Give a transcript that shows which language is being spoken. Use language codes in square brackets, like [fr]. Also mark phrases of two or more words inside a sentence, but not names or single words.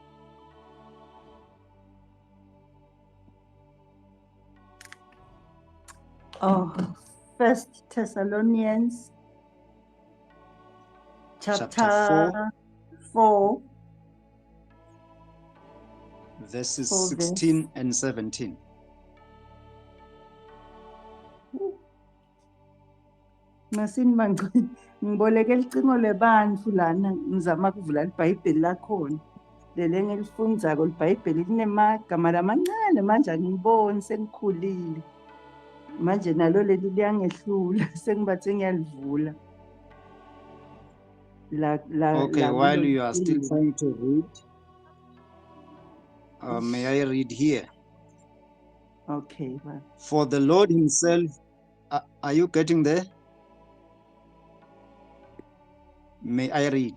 [en] Oh, 1 Thessalonians chapter 4, verses 4 16 and 17. [ss] Ngasini manje ngiboleke licingo lebantfu lana ngizama ukuvula libhayibheli lakhona. Leli engilifundzako libhayibheli linemagama lamancane manje angiliboni sengikhulile. Manje nalo leli liyangehlula sengibathe ngiyalivula. [en] Okay, while you are still trying to read, may I read here? Okay. For the Lord himself, are you getting there? May I read?